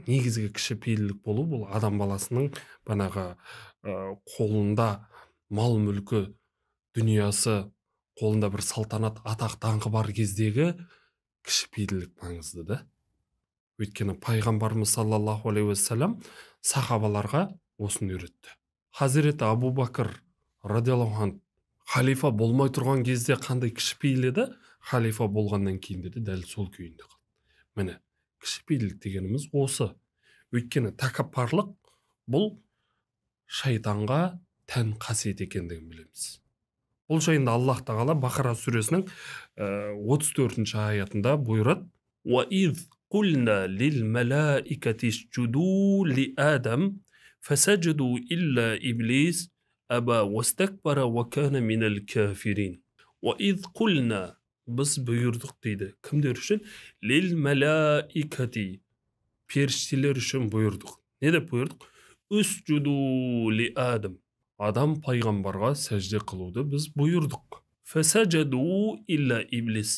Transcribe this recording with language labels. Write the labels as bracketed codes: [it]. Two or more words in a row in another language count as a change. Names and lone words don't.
[kk] Негізгі кішіпейілдік болу бұл адам баласының қолында мал мүлкі, дүниясы, қолында бір салтанат, атақ даңқы бар кездегі кішіпейілдік маңызды да. Өйткені пайғамбарымыз [ar] صلى الله عليه وسلم [kk] сахабаларға осыны үйретті. Хазіреті Абу Бакр [ar] رضي الله عنه [kk] халифа болмай тұрған кезде қандай кішіпейіл еді, халифа болғаннан кейін де дәл сол күйінде қалды. Міне, кішіпейілдік дегеніміз осы. Өйткені тәкаппарлық бұл шайтанға тән қасиет екендігін білеміз. Бұл жайында Аллах тағала Бақара сүресінің 34-ші аятында бұйырады: [ar] وَإِذْ قُلْنَا لِلْمَلَائِكَةِ اسْجُدُوا لِآدَمَ فَسَجَدُوا إِلَّا إِبْلِيسَ أَبَى وَاسْتَكْبَرَ وَكَانَ مِنَ الْكَافِرِينَ. وَإِذْ قُلْنَا [kk] біз бұйырдық дейді. Кімдер үшін? [ar] لِلْمَلَائِكَةِ, [kk] періштелер үшін бұйырдық. Не деп бұйырдық? [ar] اسجدوا لآدم, [kk] адам пайғамбарға сәжде қылуды біз бұйырдық. [ar] فسجدوا إلا إبليس.